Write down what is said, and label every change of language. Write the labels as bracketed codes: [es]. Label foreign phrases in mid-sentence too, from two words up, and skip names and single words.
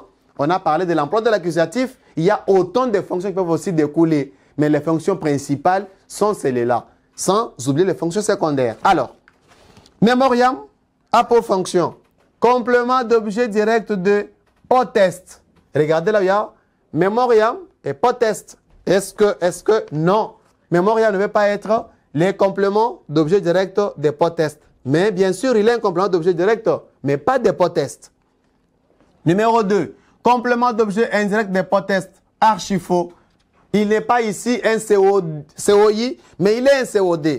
[fr] On a parlé de l'emploi de l'accusatif. Il y a autant de fonctions qui peuvent aussi découler. Mais les fonctions principales sont celles-là, sans oublier les fonctions secondaires. Alors, memoriam a pour fonction complément d'objet direct de potest. Regardez là, il y a memoriam et potest. Est-ce que non? Memoriam ne veut pas être les compléments d'objet direct de potest. Mais bien sûr, il est un complément d'objet direct, mais pas de potest. Numéro 2, complément d'objet indirect de potest, archi faux. Il n'est pas ici un COI, mais il est un COD.